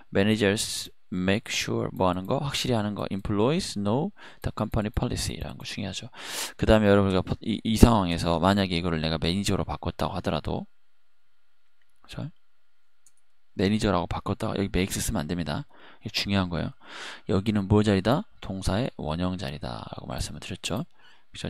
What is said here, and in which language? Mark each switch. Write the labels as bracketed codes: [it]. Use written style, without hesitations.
[en] Managers make sure, [ko] 뭐 하는 거? 확실히 하는 거. [en] Employees know the company policy라는 [ko] 거 중요하죠. 그 다음에 여러분 우리가 이 상황에서 만약에 이거를 내가 매니저로 바꿨다고 하더라도, 그죠? 매니저라고 바꿨다가 여기 makes 쓰면 안 됩니다. 이게 중요한 거예요. 여기는 뭐 자리다? 동사의 원형 자리다 라고 말씀을 드렸죠. 그렇죠?